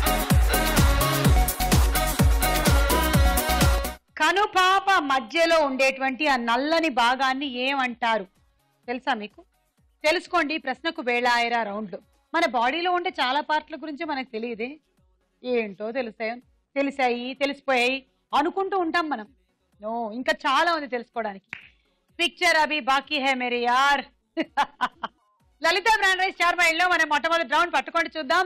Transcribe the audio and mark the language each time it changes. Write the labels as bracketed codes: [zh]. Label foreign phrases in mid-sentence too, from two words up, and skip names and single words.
[te] కనుపాప మధ్యలో ఉండేటువంటి ఆ నల్లని భాగాన్ని ఏమంటారు తెలుసా మీకు? తెలుసుకోండి. ప్రశ్నకు వేళాయరా రౌండ్లు. మన బాడీలో ఉండే చాలా పార్ట్ల గురించి మనకు తెలియదే. ఏంటో తెలిసాయి, తెలిసిపోయాయి అనుకుంటూ ఉంటాం మనం. నో, ఇంకా చాలా ఉంది తెలుసుకోవడానికి. [hi] पिक्चर अभी बाकी है मेरे यार. [te] లలిత బ్రాండ్ రైస్ స్టార్ మహిళలో మనం మొట్టమొదటి రౌండ్ పట్టుకోండి, చూద్దాం.